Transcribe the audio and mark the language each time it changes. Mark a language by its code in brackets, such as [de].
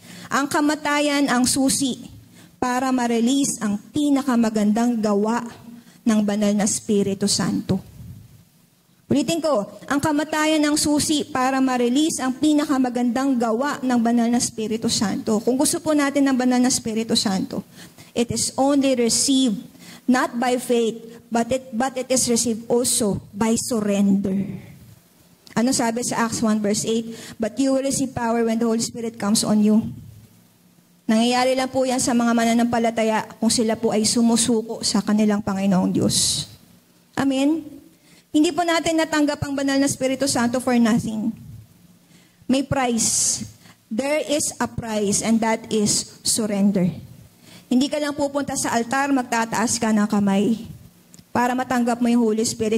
[tl] Ang kamatayan ang susi para ma-release ang pinakamagandang gawa ng banal na Espiritu Santo. Ulitin ko, ang kamatayan ang susi para ma-release ang pinakamagandang gawa ng banal na Espiritu Santo. Kung gusto po natin ng banal na Espiritu Santo, [en] it is only received not by faith, but it is received also by surrender. [tl] Ano sabi sa [en] Acts 1 verse 8? But you will receive power when the Holy Spirit comes on you. [tl] Nangyayari lang po yan sa mga mananampalataya kung sila po ay sumusuko sa kanilang Panginoong Diyos. Amen? Hindi po natin natanggap ang banal na Espiritu Santo [en] for nothing. [tl] May price. [en] There is a price and that is surrender. [tl] Hindi ka lang pupunta sa altar, magtataas ka ng kamay para matanggap mo yung Holy Spirit.